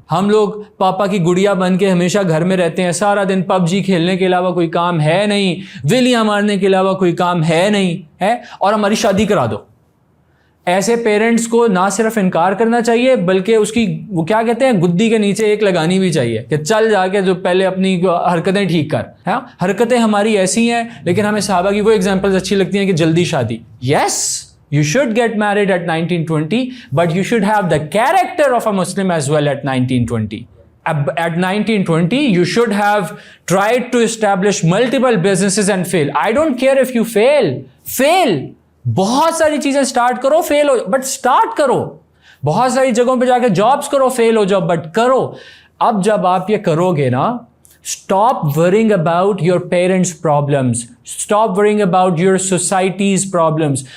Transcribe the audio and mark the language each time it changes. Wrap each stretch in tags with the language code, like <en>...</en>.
<ur>ہم لوگ پاپا کی گڑیا بن کے ہمیشہ گھر میں رہتے ہیں، سارا دن PUBG کھیلنے کے علاوہ کوئی کام ہے نہیں، ویلیاں مارنے کے علاوہ کوئی کام ہے نہیں ہے، اور ہماری شادی کرا دو. ایسے پیرنٹس کو نہ صرف انکار کرنا چاہیے بلکہ اس کی وہ کیا کہتے ہیں گدی کے نیچے ایک لگانی بھی چاہیے کہ چل جا کے جو پہلے اپنی حرکتیں ٹھیک کر. ہاں حرکتیں ہماری ایسی ہیں لیکن ہمیں صحابہ کی وہ ایگزامپلز اچھی لگتی ہیں کہ جلدی شادی.</ur> <en>Yes you should get married at 19-20 but you should have the character of a Muslim as well at 19-20. At 19-20 you should have tried to establish multiple businesses and fail. I don't care if you fail.</en> <ur>بہت ساری چیزیں start کرو، فیل ہو but start کرو. بہت ساری جگہوں پہ جا کے جابس کرو، فیل ہو جاؤ بٹ کرو. اب جب آپ یہ کرو گے نا،</ur> <en>Stop worrying about your parents problems, stop worrying about your societies problems.</en>